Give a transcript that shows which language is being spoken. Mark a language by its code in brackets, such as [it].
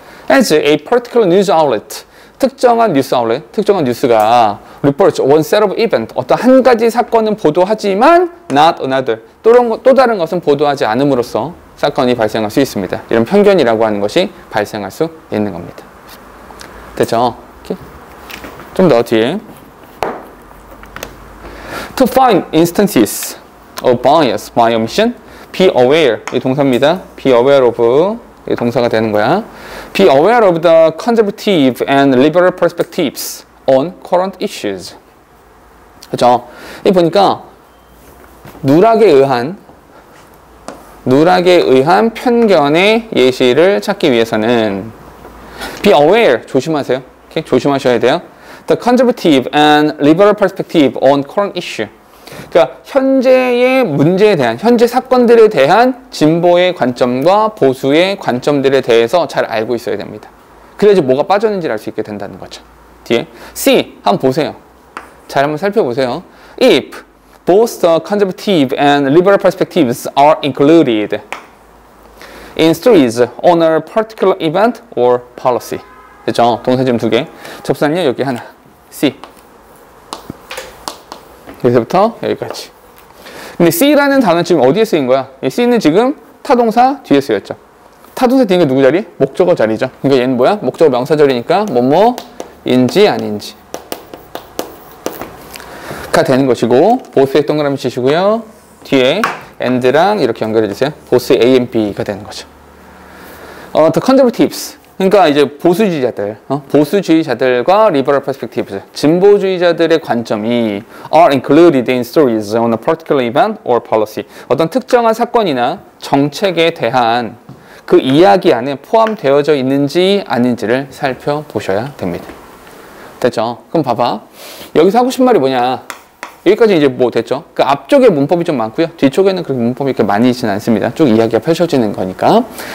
[en] As a particular news outlet, [ko] 특정한 뉴스가 [en] reports one set of event, [ko] 어떤 한 가지 사건은 보도하지만 [en] not another, [ko] 또 다른 것은 보도하지 않음으로써 사건이 발생할 수 있습니다. 이런 편견이라고 하는 것이 발생할 수 있는 겁니다. 됐죠? 좀 더 뒤에 [en] To find instances of bias by omission, be aware [ko] 이 동사입니다. [en] Be aware of [ko] 이 동사가 되는 거야. [en] Be aware of the conservative and liberal perspectives on current issues. [ko] 그죠? 이 보니까 누락에 의한 편견의 예시를 찾기 위해서는 [en] be aware [ko] 조심하세요. 오케이? 조심하셔야 돼요. [en] The conservative and liberal perspective on current issue. [ko] 그러니까 현재의 문제에 대한, 현재 사건들에 대한 진보의 관점과 보수의 관점들에 대해서 잘 알고 있어야 됩니다. 그래야지 뭐가 빠졌는지를 알 수 있게 된다는 거죠. 뒤에 C 한번 보세요. 잘 한번 살펴보세요. [en] If both the conservative and liberal perspectives are included in stories on a particular event or policy. [ko] 됐죠? 동사지름 2개. 접수는요 여기 하나. C. 여기서부터 여기까지. 근데 C라는 단어는 지금 어디에 쓰인 거야? 이 C는 지금 타동사 뒤에 쓰였죠. 타동사 뒤에 누구 자리? 목적어 자리죠. 그러니까 얘는 뭐야? 목적어 명사절이니까 뭐뭐인지 아닌지 가 되는 것이고, 보스에 동그라미 치시고요. 뒤에 and랑 이렇게 연결해 주세요. 보스 A and B가 되는 거죠. [en] The conservatives. [ko] 그러니까 이제 보수주의자들과 [en] liberal perspectives, [ko] 진보주의자들의 관점이 [en] are included in stories on a particular event or policy. [ko] 어떤 특정한 사건이나 정책에 대한 그 이야기 안에 포함되어져 있는지 아닌지를 살펴보셔야 됩니다. 됐죠? 그럼 봐봐. 여기서 하고 싶은 말이 뭐냐? 여기까지 이제 뭐 됐죠? 그 앞쪽에 문법이 좀 많고요. 뒤쪽에는 그렇게 문법이 이렇게 많이 있지는 않습니다. 쭉 이야기가 펼쳐지는 거니까.